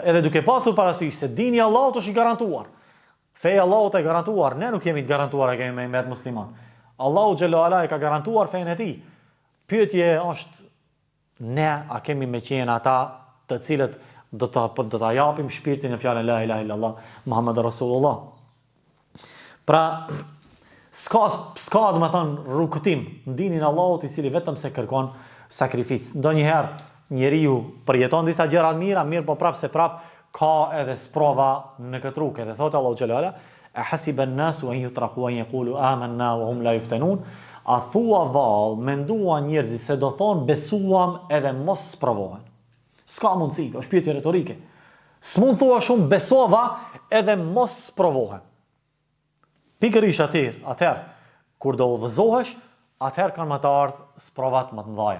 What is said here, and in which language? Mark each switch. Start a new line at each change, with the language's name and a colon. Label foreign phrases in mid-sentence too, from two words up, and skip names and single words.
Albanian: Edhe duke pasur parasysh se dini i Allahut është i garantuar. Feja e Allahut e garantuar, ne nuk jemi të garantuar e kemi me musliman. Allahu
Arabic: جل وعلا
Albanian: e ka garantuar fenë e tij. Pyetje është, ne a kemi me qenë ata të cilët do ta japim shpirtin në fjalën
Arabic: لا إله إلا الله محمد رسول الله.
Albanian: Pra s'ka do të thon rrugtim në dinin e Allahut i cili vetëm se kërkon sakrificë. Ndonjëherë njeriu përjeton disa gjëra të mira, mirë po prapë se prapë ka edhe sprova në këtë rrugë. Dhe thotë Allahu
Arabic: جل وعلا أحسب الناس أن يتركوا أن يقولوا آمنا وهم لا يفتنون."
Albanian: A thua vallë, menduan njerëzit se do thonë besuam edhe mos sprovohen. S'ka mundësi, është pyetje retorike. S'mund thua shumë besova edhe mos sprovohen. Pikërisht atëherë kur do udhëzohesh, atëherë kanë më të ardhur sprovat më të mëdha.